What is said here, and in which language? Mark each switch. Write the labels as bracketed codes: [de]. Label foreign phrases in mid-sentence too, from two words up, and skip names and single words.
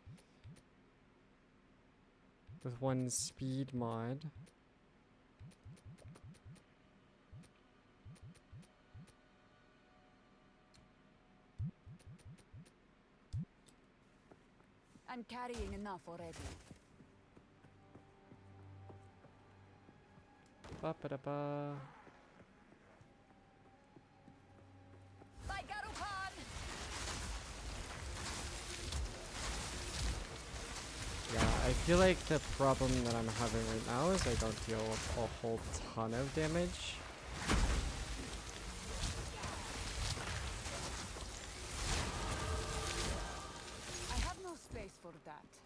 [en] With one speed mod. I'm carrying enough already. Ba ba da ba. Bye, Garupan! Yeah, I feel like the problem that I'm having right now is I don't deal with a whole ton of damage. I have no space for that.